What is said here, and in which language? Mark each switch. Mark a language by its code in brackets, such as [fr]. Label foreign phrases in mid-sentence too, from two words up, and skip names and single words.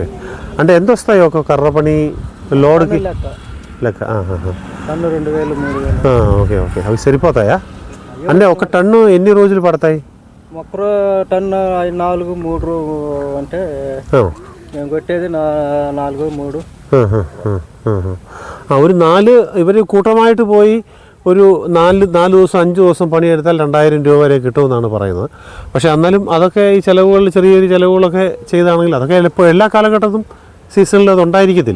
[te] అంటే ఎంత వస్తాయి ఒక కర్ర పని లోడ్కి లెక్క? టన్ను 2000 3000. [en] okay okay. [te] అవి సరిపోతాయా? అంటే ఒక టన్ను ఎన్ని రోజులు పడతాయి? ఒక టన్ను 4-3 అంటే మేము కొట్టేది 4-3. [ml] ഒരു 4 ഇവർ കൂട്ടമായിട്ട് പോയി ഒരു 4 ദിവസം 5 ദിവസം പണിയെടുത്താൽ 2000 രൂപ വരെ കിട്ടുമെന്നാണ് പറയുന്നത്. പക്ഷേ എന്നാലും അതൊക്കെ ഈ ചിലവുകൾ ചെറിയ ചെറിയ ചിലവുകളൊക്കെ ചെയ്താണെങ്കിൽ അതൊക്കെ ഇപ്പോൾ എല്ലാ കാലഘട്ടത്തും സീസണിൽ അത് ഉണ്ടായിരിക്കത്തില്ല.